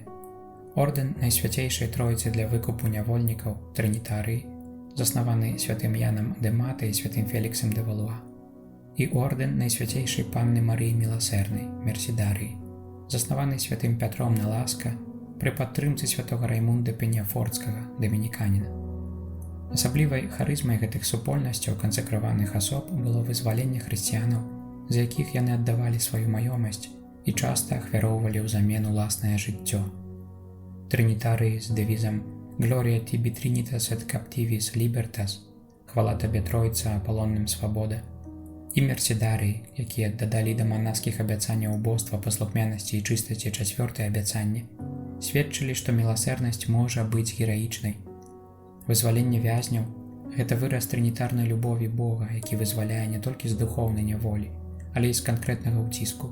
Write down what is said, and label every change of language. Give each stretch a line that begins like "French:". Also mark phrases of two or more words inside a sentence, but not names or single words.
Belarusian: Ордэн Найсвяцейшай Тройцы для выкупу нявольнікаў Трынітарыі, заснаваны святым Янам дэ Мата і святым Феліксам дэ Валуа, і ордэн Найсвяцейшай Панны Марыі Міласэрнай Мерсідарыі, заснаваны святым Пятром на Ласка пры падтрымцы святога Раймунда Пеняфордскага, дамініканіна. Асаблівай харызмай гэтых супольнасцяў кансакраваных асоб было вызваленне хрысціянаў, за якіх яны аддавалі сваю маёмасць і часта ахвяроўвалі ўзамен уласнае жыццё. Трынітарыі з дэвізам
Latin: «Gloria tibi trinitas et captivis libertas» –
Belarusian: «Хвала табе, Тройца, апалонным свабода», і мерсідарыі, якія дадалі да манаскіх абяцанняў убоства, паслухмянасці і чыстасці чацвёртае абяцанне сведчылі, што міласэрнасць можа быць гераічнай. Вызваленне вязняў – гэта выраз трынітарнай любові Бога, які вызваляе не толькі з духоўнай няволі, але і з канкрэтнага ўціску.